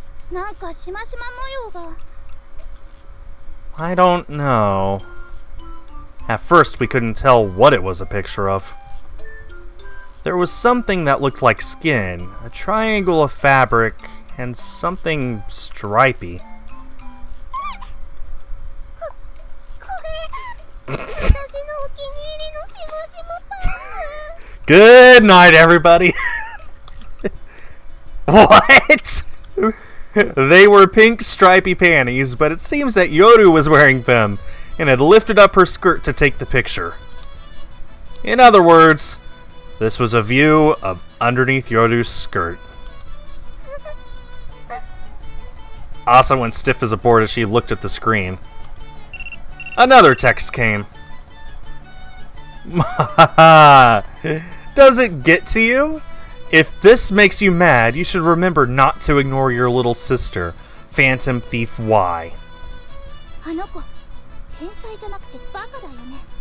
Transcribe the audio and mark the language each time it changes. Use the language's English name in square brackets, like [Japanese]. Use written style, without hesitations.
[Japanese] なんかしましま模様が。 [English] I don't know. At first, we couldn't tell what it was a picture of. There was something that looked like skin, a triangle of fabric, and something stripy. [Japanese] これ。私のお気に入りのしましまパンツ。 [English] Good night, everybody! What? They were pink stripy panties, but it seems that Yoru was wearing them and had lifted up her skirt to take the picture. In other words, this was a view of underneath Yoru's skirt. Asa went stiff as a board as she looked at the screen. Another text came. Does it get to you? If this makes you mad, you should remember not to ignore your little sister, Phantom Thief Y. [Japanese] あの子、天才じゃなくてバカだよね。